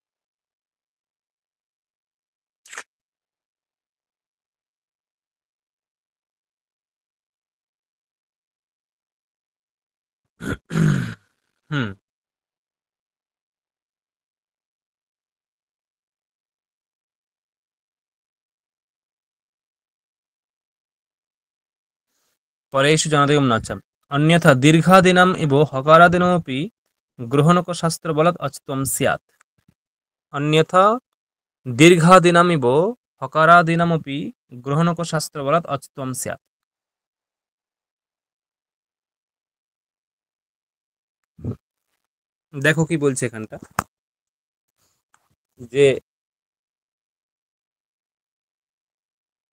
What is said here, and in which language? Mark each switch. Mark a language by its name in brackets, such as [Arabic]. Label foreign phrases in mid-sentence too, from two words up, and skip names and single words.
[Sanskrit] হুম, পরেষু জনাদিকম ন। আচ্ছা, অন্যথা দীর্ঘাদিনাম ইব হকারাদিনামপি গ্রহণক শাস্ত্র বলাৎ অচত্বম স্যাৎ। অন্যথা দীর্ঘাদিনামিব হকারাদিনামপি গ্রহণক শাস্ত্র বলাৎ অচত্বম স্যাৎ। [Bangla] দেখো কি বলছে এখানটা, যে